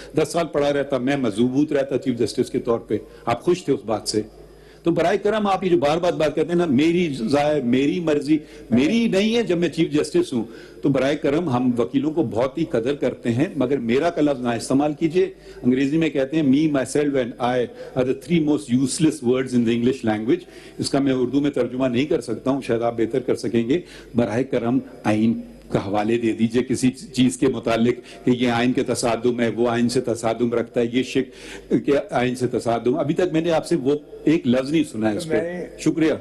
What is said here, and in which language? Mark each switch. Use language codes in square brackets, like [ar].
[ur] 10 سال پڑا رہتا, میں مضبوط رہتا چیف جسٹس کے طور پہ, آپ خوش تھے اس بات سے. تو برائے کرم آپ یہ جو بار بات کرتے ہیں نا, میری ذائع, میری مرضی, میری نہیں ہے جب میں چیف جسٹس ہوں, تو برائے کرم ہم وکیلوں کو بہت ہی قدر کرتے ہیں, مگر میرا کا لفظ نہ استعمال کیجئے. انگریزی میں کہتے ہیں [en] me, myself and I are the 3 most useless words in the English language. [ur] اس کا میں اردو میں ترجمہ نہیں کر سکتا ہوں, شاید آپ بہتر کر سکیں گے. براہ کرم آئین کا حوالے دے دیجئے کسی چیز کے متعلق کہ یہ آئین کے تصادم ہے, وہ آئین سے تصادم رکھتا ہے, یہ شک کے آئین سے تصادم. ابھی تک میں نے آپ سے وہ ایک لفظ نہیں سنا ہے اس پہ. شکریہ.